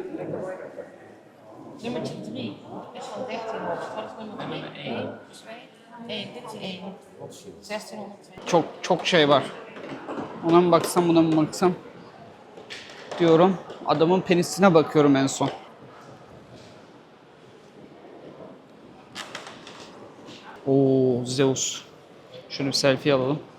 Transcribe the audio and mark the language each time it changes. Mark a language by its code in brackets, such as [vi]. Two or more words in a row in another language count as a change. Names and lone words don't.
[nl] Nummertje 3 is van 1300. Wat is nummer 2? 1, 2. Dit is 1. 1602. [tr] Çok şey var. Ona mı baksam buna mı baksam diyorum. Adamın penisine bakıyorum en son. Oo, Zeus. Şunu bir selfie alalım.